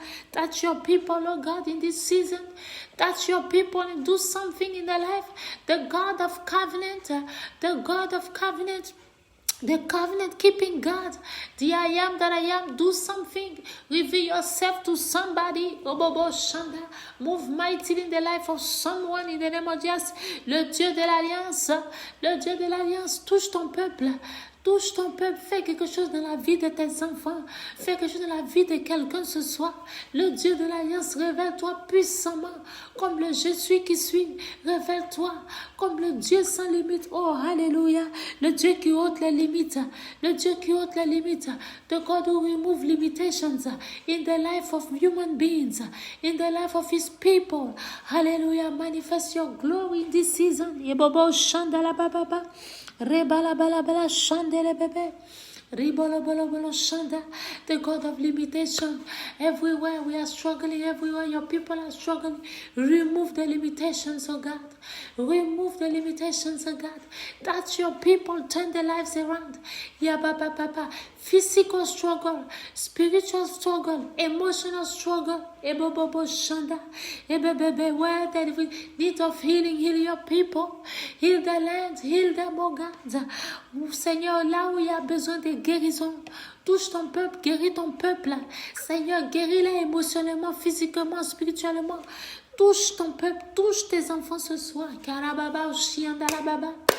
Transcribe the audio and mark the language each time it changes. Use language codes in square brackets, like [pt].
[en] Touch your people, oh God, in this season. Touch your people and do something in their life. The God of covenant. The God of covenant. The covenant keeping God, the I am that I am, do something. Reveal yourself to somebody. Move mightily in the life of someone in the name of Jesus. [fr] Le Dieu de l'Alliance, touche ton peuple. Touche ton peuple, fais quelque chose dans la vie de tes enfants. Fais quelque chose dans la vie de quelqu'un ce soir. Le Dieu de l'Alliance, révèle-toi puissamment. Comme le Je suis qui suis, révèle-toi. Comme le Dieu sans limite. Oh, alléluia. Le Dieu qui ôte les limites. Le Dieu qui ôte les limites. [en] The God who remove limitations in the life of human beings. In the life of his people. Hallelujah. Manifest your glory in this season. Yebobo shandala bababa. Rebalabalabala shandele bebe. Ribolobolo shanda. The God of limitation. Everywhere we are struggling, everywhere your people are struggling. Remove the limitations, oh God. Remove the limitations, oh God. Touch your people, turn their lives around. Papa. Physical struggle, spiritual struggle, emotional struggle. Ebobobo shanda. Ebebebe, where there is need of healing, heal your people. Heal the land, heal them, oh God. [fr] Seigneur, là où il y a besoin de guérison, touche ton peuple, guéris ton peuple. Seigneur, guéris-les émotionnellement, physiquement, spirituellement. Touche ton peuple, touche tes enfants ce soir. Karababa, Shiandalababa.